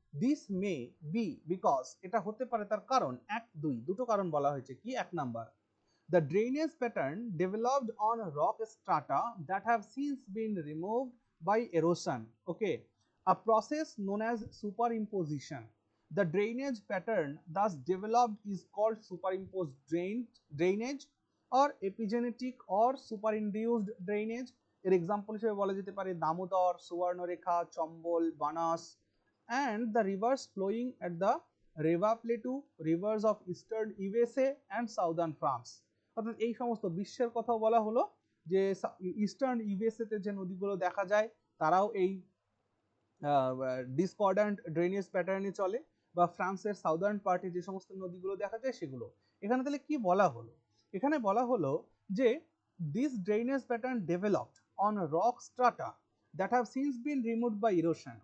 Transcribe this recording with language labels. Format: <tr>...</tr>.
<en>this may be because,</en> <bn>এটা হতে পারে তার কারণ দুটো কারণ বলা হয়েছে। কি? এক number,</bn> <en>the drainage pattern developed on rock strata that have since been removed by erosion. Okay, a process known as superimposition. The drainage pattern thus developed is called superimposed drainage or epigenetic or superinduced drainage.</en> <bn>এর example হিসেবে বলা যেতে পারে দামোদর, সুবর্ণরেখা, চম্বল, বানাস</bn> <en>and the rivers flowing at the Reva Plateau, rivers of eastern USA and southern France.</en> <bn>অর্থাৎ এই সমস্ত বিশ্বের কথা বলা হলো, যে ইস্টার্ন ইউএসএ তে যে নদীগুলো দেখা যায় তারাও এই ডিসকর্ড্যান্ট ড্রেনেজ প্যাটার্নে চলে, বা ফ্রান্সের সাউদার্ন পার্টে যে সমস্ত নদীগুলো দেখা যায় সেগুলো। এখানে তাহলে কি বলা হলো? এখানে বলা হলো যে</bn> <en>This drainage pattern developed on rock strata that have since been removed by erosion.</en>